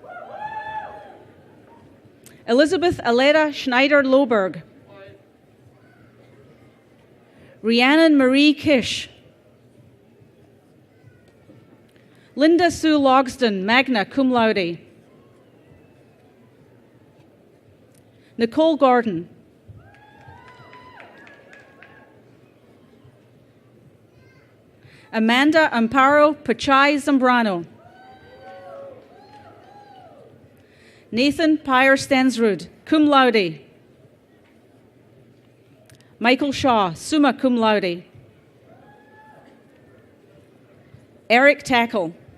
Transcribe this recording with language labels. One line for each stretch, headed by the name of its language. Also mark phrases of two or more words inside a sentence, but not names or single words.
English: Elizabeth Aleda Schneider-Loberg. Rhiannon Marie Kish. Linda Sue Logsdon,
Latin: magna cum laude.
English: Nicole Gordon. Amanda Amparo Pachai Zambrano. Nathan Pyre Stensrud,
Latin: cum laude.
English: Michael Shaw,
Latin: summa cum laude.
English: Eric Tackle.